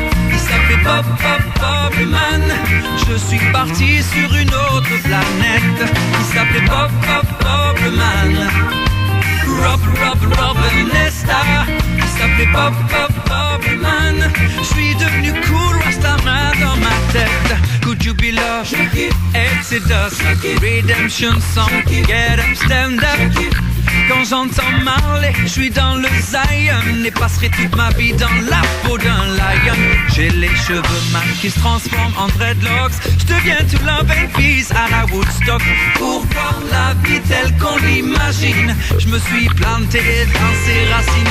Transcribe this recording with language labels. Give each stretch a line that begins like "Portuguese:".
French: Il s'appelait Bob Leman. Je suis parti sur une autre planète. Il s'appelait Bob Leman. Rob Nesta. Il s'appelait Bob Leman. Je suis devenu cool, Rastaman dans ma tête.
English: Could you be loved? Exodus, Redemption Song. Get up, stand up.
French: Quand j'entends Marley, je suis dans le Zion et passerai toute ma vie dans la peau d'un lion. J'ai les cheveux mal qui se transforment en dreadlocks. Je deviens tout
English: love and peace
French: à la Woodstock. Pour voir la vie telle qu'on l'imagine, je me suis planté dans ses racines.